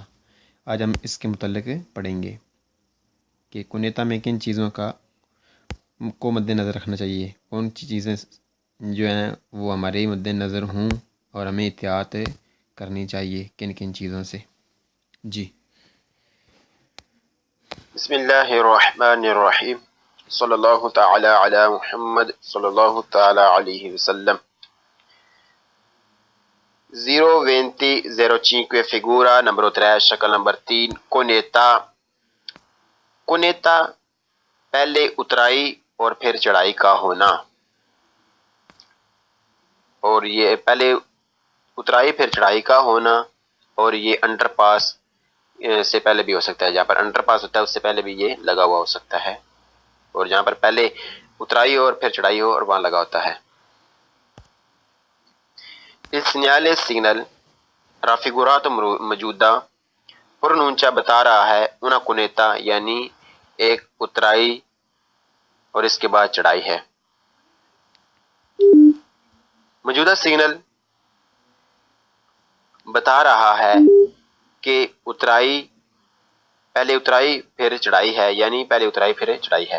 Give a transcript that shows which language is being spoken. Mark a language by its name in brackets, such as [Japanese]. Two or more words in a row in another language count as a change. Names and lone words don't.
[Urdu] آج ہم اس کے متعلق پڑھیں گے کہ کنیتا میں کن چیزوں کو مد نظر رکھنا چاہیے، کون سی چیزیں جو ہیں وہ ہمارے مد نظر ہوں اور ہمیں احتیاط کرنی چاہیے کن کن چیزوں سے۔ جی [Arabic] بسم اللہ الرحمن الرحیم صلی اللہ تعالی علی محمد صلی اللہ تعالی علیہ وسلم۔ [Urdu] 020 [Italian] figura numero [Urdu] 3 شکل نمبر 3 کنیتا پہلے اترائی اور پھر چڑھائی کا ہونا، اور یہ پہلے اترائی پھر چڑھائی کا ہونا، اور یہ انڈر پاس سے پہلے بھی ہو سکتا ہے، جہاں پر انڈر پاس ہوتا ہے اس سے پہلے بھی یہ لگا ہوا ہو سکتا ہے، اور جہاں پر پہلے اترائی ہو اور پھر چڑھائی ہو اور وہاں لگا ہوتا ہے۔ [Italian] Il segnale signal raffigurato [Urdu] موجودہ پرونونچا بتا رہا ہے [Italian] una cuneta [Urdu] یعنی ایک اترائی اور اس کے بعد چڑھائی ہے۔ موجودہ سگنل بتا رہا ہے کہ پہلے اترائی پھر چڑھائی ہے، یعنی پہلے اترائی پھر چڑھائی ہے۔